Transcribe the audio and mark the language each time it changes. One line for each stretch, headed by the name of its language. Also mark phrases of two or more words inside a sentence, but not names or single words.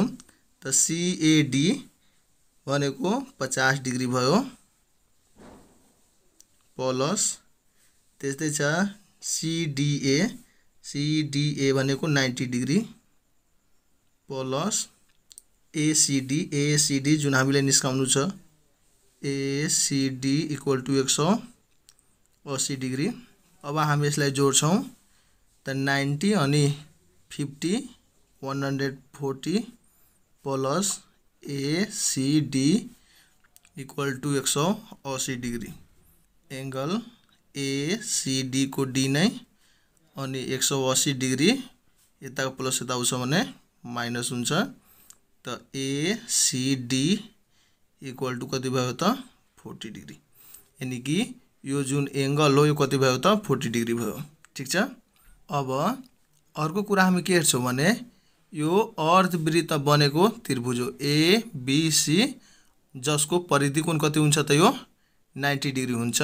Nepali: त CAD भनेको 50 डिग्री भयो प्लस त्यस्तै छ CDA भनेको 90 डिग्री प्लस ACD जुन हामीले निस्काउनु छ ACD
English: equal to
Nepali: 180 डिग्री। अब हामी यसलाई जोड्छौं। त 90 अनि 50 140 प्लस ACD
English: equal to
Nepali: 180 डिग्री। एंगल ACD को D नै अनि 180 डिग्री यताको प्लस यता आउँछ भने माइनस हुन्छ। त ACD
English: equal to
Nepali: कति भयो त 40 डिग्री।
Hindi: यानी कि
Nepali: यो जुन एंगल हो यो कति भयो त 40 डिग्री भयो। ठीक छ। अब अर्को कुरा हामी के हेर्छौं भने यो अर्धवृत्त बनेको त्रिभुज हो ABC, जसको परिधि कोण कति हुन्छ त यो 90 डिग्री हुन्छ।